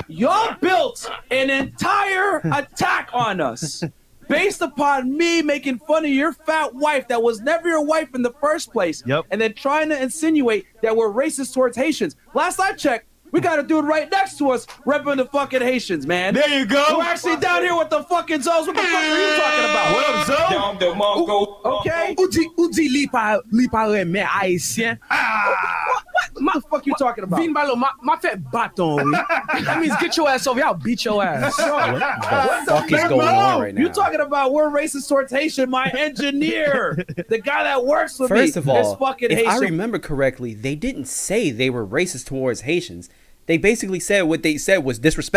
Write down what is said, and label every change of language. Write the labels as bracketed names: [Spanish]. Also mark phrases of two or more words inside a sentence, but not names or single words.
[English] Y'all built an entire attack on us based upon me making fun of your fat wife that was never your wife in the first place. Yep. And then trying to insinuate that we're racist towards Haitians. Last I checked, we got a dude right next to us repping the fucking Haitians, man. There you go. We're actually down here with the fucking Zoes. What the fuck are you talking about? What up, Zoe? Okay. [Haitian Creole] Ou di li pa remen Haitien. [English] What the fuck you talking about? [Haitian Creole] Vin balo, ma fe baton. [English] That means get your ass over here, I'll beat your ass. What the fuck is going on right now? You talking about we're racist towards Haitian? My engineer, the guy that works with me, First of is all, fucking if Haitian. I remember correctly, they didn't say they were racist towards Haitians. They basically said what they said was disrespectful.